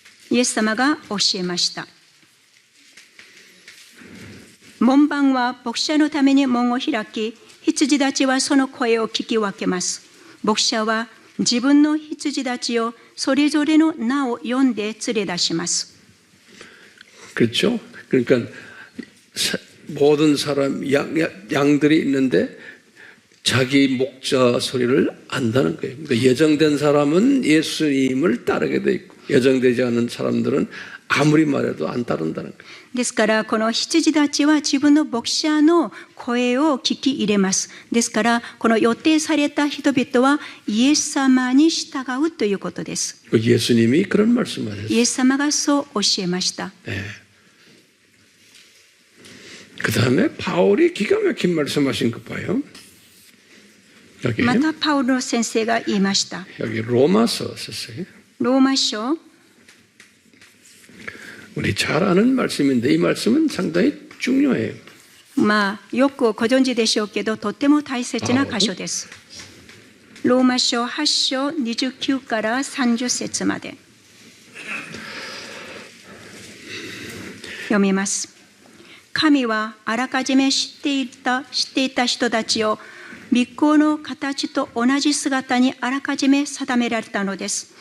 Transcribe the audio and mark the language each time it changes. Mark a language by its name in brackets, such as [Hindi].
[Japanese] イエス様が教えました。門番は牧者のために門を開き、羊たちはその声を聞き分けます。牧者は自分の羊たちをそれぞれの名を呼んで連れ出します。 [Korean] 그렇죠? 그러니까 모든 사람 양들이 있는데 자기 목자 소리를 안다는 거예요. 그러니까 예정된 사람은 예수님을 따르게 돼 있고 예정되지 않은 사람들은 아무리 말해도 안 따른다는 거예요. [Japanese] ですからこの羊たちは自分の牧者の声を聞き入れます。ですからこの予定された人々はイエス様に従うということです。 [Korean] 예수님이 그런 말씀을 [Japanese] イエ [Korean] 했어요. [Japanese] ス様がそう教えました。 [Korean] 네. 그 다음에 바울이 기가 막힌 말씀하신 거 봐요. 여기 [Japanese] またパウロ先生が言いました。 [Korean] 여기 로마서 썼어요. [Japanese] ローマ書 [Korean] 우리 잘 아는 말씀인데 이 말씀은 상당히 중요해요. [Japanese] よくご存知でしょうけどとても大切な箇所です。ローマ書8章29から30節まで読みます。神はあらかじめ知っていた人たちを御子の形と同じ姿にあらかじめ定められたのです。